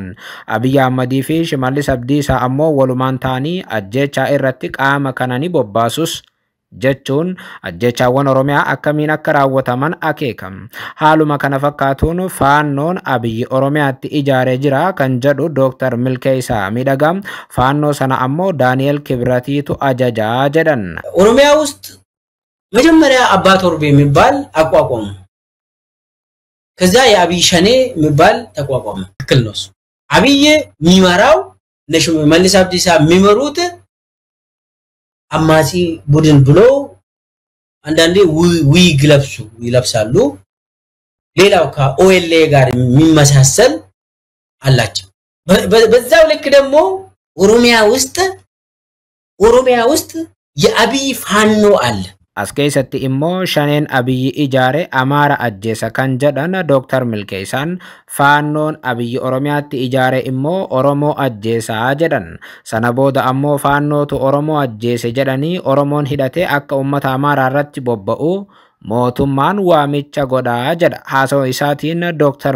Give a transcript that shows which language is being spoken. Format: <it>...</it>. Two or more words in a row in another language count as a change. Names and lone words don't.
<om>Abiy Ahmedii fi Shimallis Abdiisaa ammoo walumaan ta'anii ajjechaa irratti qaama kana ni bobbaasus jechuun ajjechaawwan Oromiyaa akkamiin akka raawwataman akeekam. Haaluma kana fakkaatuun faannoon Abiy Oromiyaatti ijaaree jira kan jedhu Dr. Milkeessaa miidhagaa. Faannoo sana ammoo Daani'el Kibratiitu ajajaa jedhan.</om> <am>ኦሮሚያ ውስጥ መጀመሪያ አባ ቶርቤ የሚባል አቋቋሙ። ከዛ የአብይ ሸኔ የሚባል ተቋቋመ። ትክክል ነው። አብይ ሚመራው ሽመልስ አብዲሳ የሚመሩት አማጺ ቡድን ብሎ አንዳንዴ ዊግ ይለብሳሉ። ሌላው ከኦኤልኤ ጋር የሚመሳሰል አላቸው። በዛው ልክ ደግሞ ኦሮሚያ ውስጥ የአብይ ፋኖ አለ።</am> <om>As keessatti immoo shaneen Abiyyi ijaare Amaara ajjeesa kan jedhan Dr. Milkeessaan faannoon Abiyyi Oromiyaatti ijaare immoo Oromoo ajjeesaa jedhan. Sana booda ammoo faannootu Oromoo ajjeese jedhanii Oromoon hidhatee akka uummata Amaaraa irratti bobba'u mootummaan waamicha godhaa jedha haasawaa isaatiin Dr.</om>